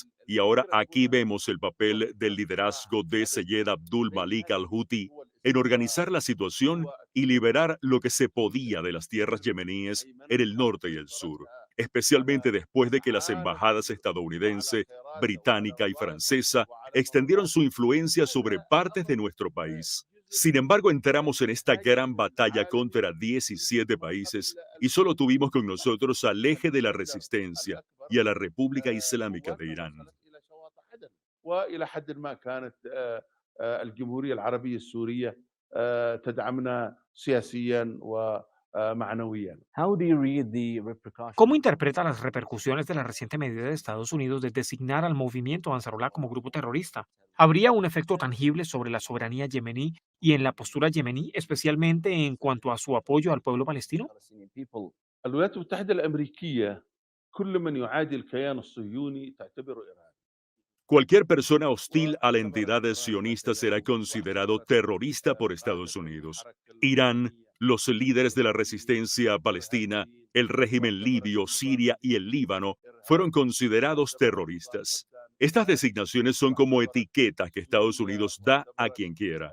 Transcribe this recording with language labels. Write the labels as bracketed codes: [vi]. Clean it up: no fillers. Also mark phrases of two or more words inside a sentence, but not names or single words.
[es] Y ahora aquí vemos el papel del liderazgo de Seyed Abdul Malik al-Houthi en organizar la situación y liberar lo que se podía de las tierras yemeníes en el norte y el sur, especialmente después de que las embajadas estadounidense, británica y francesa extendieron su influencia sobre partes de nuestro país. Sin embargo, entramos en esta gran batalla contra 17 países y solo tuvimos con nosotros al eje de la resistencia, y a la República Islámica de Irán. [ar] وإلى حدٍ ما كانت الجمهورية العربية السورية تدعمنا سياسيًا ومعنويًا. [en] How do you read the repercussions? [es] ¿Cómo interpreta las repercusiones de la reciente medida de Estados Unidos de designar al movimiento Ansarullah como grupo terrorista? ¿Habría un efecto tangible sobre la soberanía yemení y en la postura yemení, especialmente en cuanto a su apoyo al pueblo palestino? [en] Palestinian people? [ar] الولايات المتحدة الأمريكية كل من يعادي الكيان الصهيوني تعتبره إرهابي. [es] Cualquier persona hostil a la entidad sionista será considerado terrorista por Estados Unidos. Irán, los líderes de la resistencia palestina, el régimen libio, Siria y el Líbano fueron considerados terroristas. Estas designaciones son como etiquetas que Estados Unidos da a quien quiera.